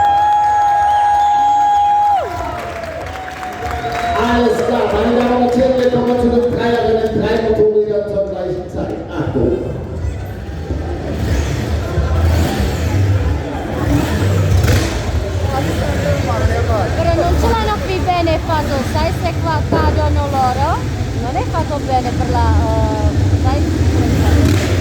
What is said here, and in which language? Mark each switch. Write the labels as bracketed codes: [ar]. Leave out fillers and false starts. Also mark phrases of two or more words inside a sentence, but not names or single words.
[de] Alles klar, meine Damen und Herren, wir kommen zu den Dreierinnen, 3 Motorräder zur gleichen Zeit. Achtung! [it] Però non ce l'hanno qui bene fatto, sai se qua cadono loro? Non è fatto bene per la... sai?